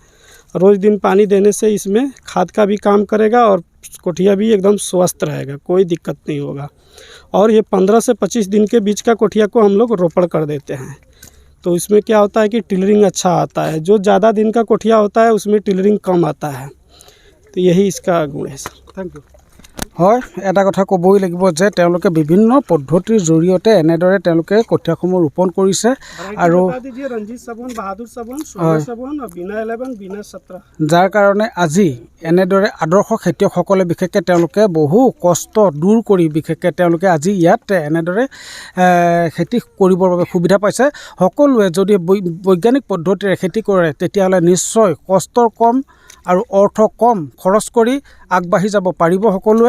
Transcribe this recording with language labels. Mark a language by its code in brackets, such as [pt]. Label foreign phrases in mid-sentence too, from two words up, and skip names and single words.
[hi] रोज़ दिन पानी देने से इसमें खाद का भी काम करेगा और कोठिया भी एकदम स्वस्थ रहेगा, कोई दिक्कत नहीं होगा। और ये 15 से 25 दिन के बीच का कोठिया को हम लोग रोपण कर देते हैं। तो इसमें क्या होता है कि टिलरिंग अच्छा आता है। जो ज़्यादा दिन का कोठिया होता है उसमें टिलरिंग कम आता है। तो यही इसका गुण है सर। [en] Thank you. [as] হয়, এটা কথা ক'বই লাগিব যে তেওঁলোকে বিভিন্ন পদ্ধতিৰ জৰিয়তে এনেদৰে তেওঁলোকে কঠীয়াসমূহ ৰোপণ কৰিছে। আৰু [hi] रंजीत साबुन, बहादुर साबुन, सोना साबुन और बिना 11, बिना 17, [as] যাৰ কাৰণে আজি এনেদৰে আদৰ্শ খেতিয়কসকলে বিশেষকৈ তেওঁলোকে বহু কষ্ট দূৰ কৰি বিশেষকৈ তেওঁলোকে আজি ইয়াত এনেদৰে খেতি কৰিবৰ বাবে সুবিধা পাইছে। সকলোৱে যদি বৈজ্ঞানিক পদ্ধতিৰে খেতি কৰে তেতিয়াহ'লে নিশ্চয় কষ্টৰ কম আৰু অৰ্থ কম খৰচ কৰি আগবাঢ়ি যাব পাৰিব সকলোৱে।